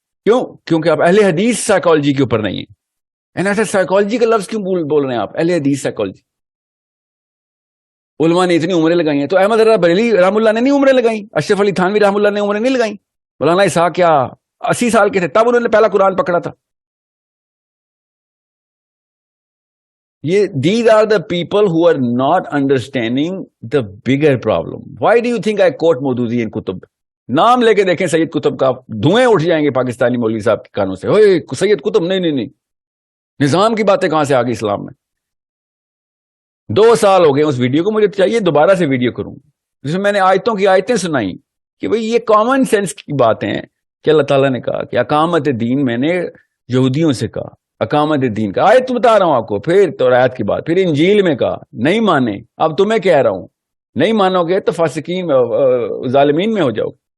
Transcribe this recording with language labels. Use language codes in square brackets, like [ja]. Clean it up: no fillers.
[ur] کیوں؟ کیونکہ آپ اہل حدیث سائیکالوجی کے اوپر نہیں ہیں. ایسا سائیکالوجی کا لفظ کیوں بول رہے ہیں آپ, اہل حدیث سائیکالوجی. علماء نے اتنی عمریں لگائی ہیں, تو احمد رضا بریلوی رحم اللہ نے نہیں عمریں لگائی, اشرف علی تھانوی رحم اللہ نے عمریں نہیں لگائی, مولانا اسحاق کیا 80 سال کے تھے تب انہوں نے پہلا قرآن پکڑا تھا. [en] یہ these are the people who are not understanding the bigger problem. Why do you think I quote [ur] Maududi in کتب؟ نام لے کے دیکھیں سید قطب کا, دھوئیں اٹھ جائیں گے پاکستانی مولوی صاحب کے کانوں سے, اوئے سید قطب نہیں, نظام کی باتیں کہاں سے آ گئی اسلام میں. 2 سال ہو گئے اس ویڈیو کو, مجھے چاہیے دوبارہ سے ویڈیو کروں جس میں میں نے آیتوں کی آیتیں سنائی کہ بھئی یہ کامن سینس کی باتیں ہیں کہ اللہ تعالیٰ نے کہا کہ اقامت دین, میں نے یہودیوں سے کہا اقامت دین کا, آیت بتا رہا ہوں آپ کو, پھر تورات کی بات, پھر انجیل میں کہا نہیں مانے, اب تمہیں کہہ رہا ہوں نہیں مانو گے تو فاسقین ظالمین میں ہو جاؤ.